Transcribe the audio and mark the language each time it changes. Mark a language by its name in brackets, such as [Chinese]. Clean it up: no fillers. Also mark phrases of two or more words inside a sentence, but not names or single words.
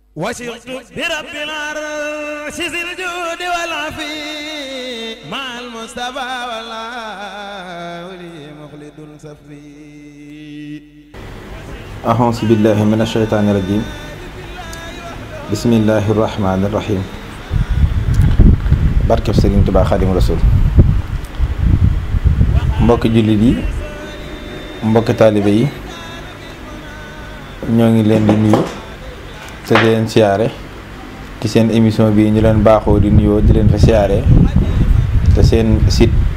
[Arabic] وثقت برب العرش ذي الجود والعفي مع المصطفى والله لي مخلد صفي. أعوذ بالله من الشيطان الرجيم. بسم الله الرحمن الرحيم. [Wolof] barkeb Sëriñ Tuubaa Xaadimu Rasuul. mbokki jullit yi, mbokki taalibe yi, ñoo ngi leen di nuyu te di leen siyaare ci seen émission bii ñu leen baaxoo di nuyoo di leen fa siyaare te seen site